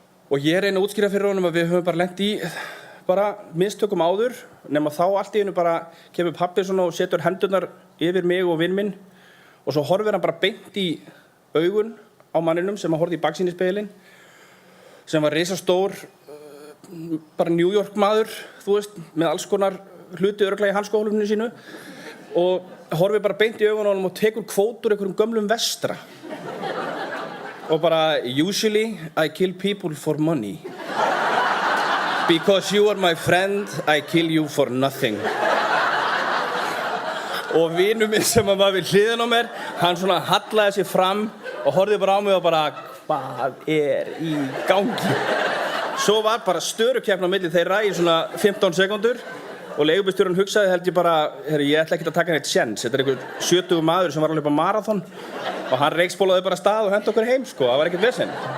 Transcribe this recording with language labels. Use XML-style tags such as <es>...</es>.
<is>Og ég reyna að útskýra fyrir honum að við höfum bara lent í bara mistökum áður, nema þá allt í einu bara kemur pabbi svona og setur hendurnar yfir mig og vinn minn og svo horfir hann bara beint í augun á manninum sem að horfði í baksýnisspegilinn sem var risastór, bara New York maður, þú veist, með alls konar hluti örugglega í hanskóhólfinu sínu og horfir bara beint í augun á honum og tekur kvót úr einhverjum gömlum vestra. Og bara,</is> <en>usually I kill people for money. Because you are my friend, I kill you for nothing.</en> <is>Og vinur minn sem var við hliðina á mér, hann svona hallaði sig fram og horfði bara á mig og bara, hvað í gangi? Svo var bara störukeppni á milli þeirra í svona 15 sekundur og leigubílstjórinn hugsaði held ég bara, ég ætla ekki að taka neitt séns, þetta einhver 70 maður sem var að hlaupa maraþon og hann reikspólaði bara stað og henti okkur heim sko, það var ekkert vesen.</is>